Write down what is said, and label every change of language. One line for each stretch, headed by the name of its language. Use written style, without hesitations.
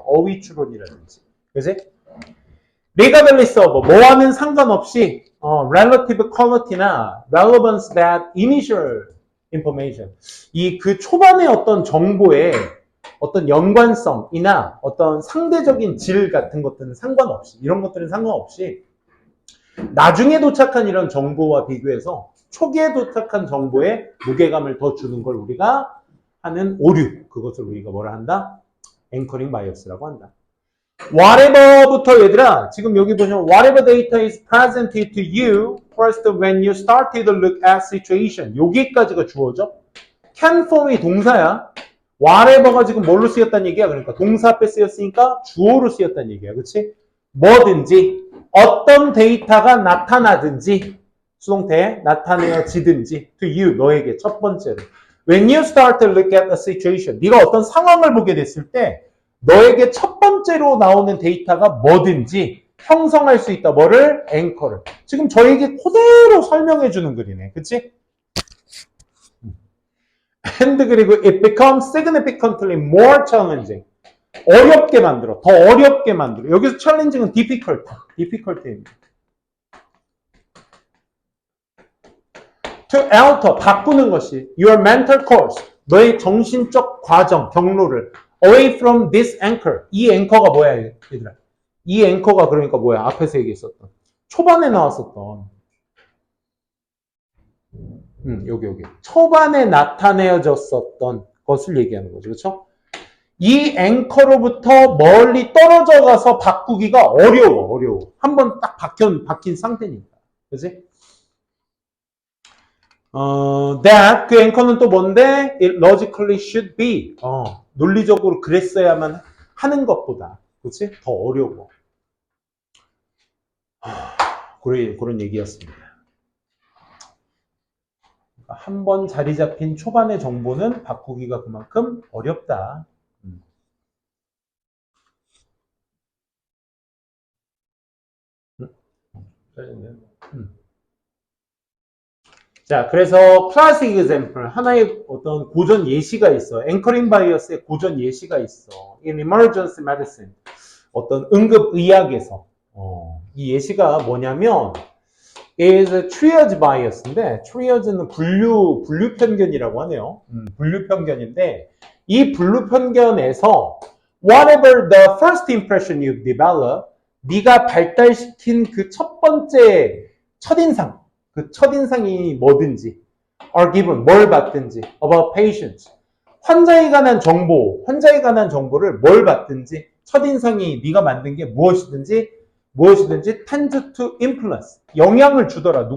Korean: 어휘 추론이라든지. 그지?
English: regardless of
Korean: 뭐와는 상관없이
English: relative quality
Korean: 나
English: relevance that initial information
Korean: 이 그 초반의 어떤 정보의 어떤 연관성이나 어떤 상대적인 질 같은 것들은 상관없이 이런 것들은 상관없이 나중에 도착한 이런 정보와 비교해서 초기에 도착한 정보에 무게감을 더 주는 걸 우리가 하는 오류, 그것을 우리가 뭐라 한다? 앵커링 바이어스라고 한다.
English: whatever부터
Korean: 얘들아, 지금 여기 보시면
English: whatever data is presented to you first when you started to look at situation,
Korean: 여기까지가 주어져.
English: can form
Korean: 이 동사야. whatever가 지금 뭘로 쓰였다는 얘기야? 그러니까 동사 앞에 쓰였으니까 주어로 쓰였다는 얘기야. 그치? 뭐든지 어떤 데이터가 나타나든지 수동태 나타내어지든지
English: to you,
Korean: 너에게 첫 번째로
English: when you start to look at a situation,
Korean: 네가 어떤 상황을 보게 됐을 때 너에게 첫 번째로 나오는 데이터가 뭐든지 형성할 수 있다. 뭐를? 앵커를. 지금 저에게 그대로 설명해 주는 글이네. 그치?
English: And
Korean: 그리고
English: it becomes significantly more challenging.
Korean: 어렵게 만들어. 더 어렵게 만들어. 여기서 challenging은 difficulty입니다.
English: To alter,
Korean: 바꾸는 것이
English: your mental course,
Korean: 너의 정신적 과정, 경로를
English: away from this anchor.
Korean: 이 앵커가 뭐야, 얘들아? 이 앵커가 그러니까 뭐야? 앞에서 얘기했었던. 초반에 나왔었던. 여기. 초반에 나타내어졌었던 것을 얘기하는 거죠. 그렇죠? 이 앵커로부터 멀리 떨어져 가서 바꾸기가 어려워. 한번 딱 박힌 상태니까. 그지? that 그 앵커는 또 뭔데?
English: It logically should be.
Korean: 논리적으로 그랬어야만 하는 것보다. 그치? 더 어려워. 그런 얘기였습니다. 한 번 자리 잡힌 초반의 정보는 바꾸기가 그만큼 어렵다. 자, 그래서 클래식 example, 하나의 어떤 고전 예시가 있어. 앵커링 바이어스의 고전 예시가 있어.
English: In emergency medicine,
Korean: 어떤 응급의학에서. 이 예시가 뭐냐면
English: is triage bias
Korean: 인데, triage는 분류 편견이라고 하네요. 분류 편견인데, 이 분류 편견에서
English: whatever the first impression you develop,
Korean: 네가 발달시킨 그 첫 번째 첫인상, 그 첫인상이 뭐든지
English: are given,
Korean: 뭘 받든지
English: about patients,
Korean: 환자에 관한 정보를 뭘 받든지 첫인상이 네가 만든 게 무엇이든지
English: tend to influence,
Korean: 영향을 주더라.